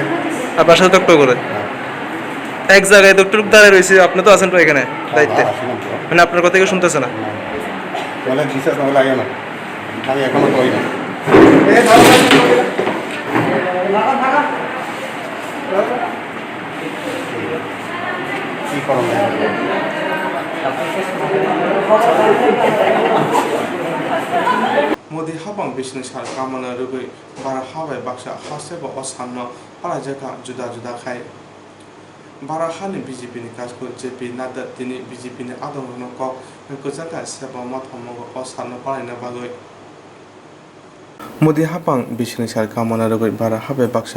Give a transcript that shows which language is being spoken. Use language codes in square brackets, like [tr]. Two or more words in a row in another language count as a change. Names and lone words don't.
[bn] আপনার সাথে তর্ক করে এক জায়গায় ডক্টর দাঁড়িয়ে রয়েছে, আপনি তো আছেন তো এখানে দায়িত্বে, মানে আপনার কথা কেউ শুনতেছে না? বলে বিশ্বাস না লাগে না, আমি এখনো কই না। কি করব [trp] मोदी हाबां बिसनि सार कामना रुगै बारा हाबाय बाक्सा हासेबो असाननो पाराजाका जुदा जुदा खाय बारा हानि बीजेपीनि काजखौ जेपी नादा दिनै बीजेपीनि आदमनो कक गोजाका सेबा माथामगो असाननो पारायना बागै मोदी हाबां बिसनि सार कामना रुगै बारा हाबाय बाक्सा